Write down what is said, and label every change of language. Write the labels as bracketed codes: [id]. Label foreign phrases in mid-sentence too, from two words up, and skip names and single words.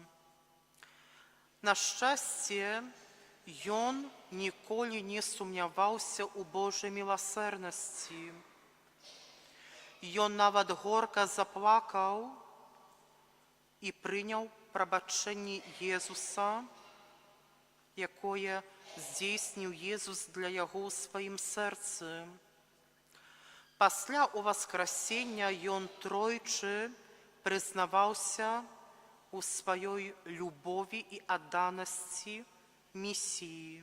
[uk] На щастя, він ніколи не сумнівався у Божій милосердності. Він навіть горько заплакав і прийняв пробачення Єсуса [be] якое здзейсніў Езус для яго ў сваім сэрцы. Пасля ўваскрасення ён тройчы прызнаваўся у сваёй любові і адданасці місіі.